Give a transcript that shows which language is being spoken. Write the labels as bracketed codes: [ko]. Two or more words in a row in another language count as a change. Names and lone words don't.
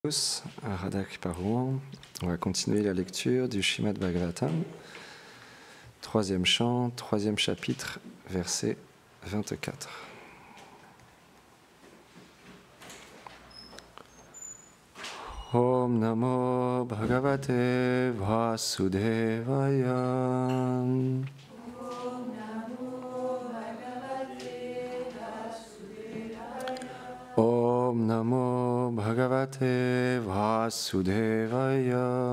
[fr] Tous, à Radha Kriparourang. On va continuer la lecture du Srimad Bhagavatam, troisième chant, troisième chapitre, verset 24. [sa] ॐ नमो भगवते वासुदेवाय. ॐ नमो भगवते वासुदेवाय.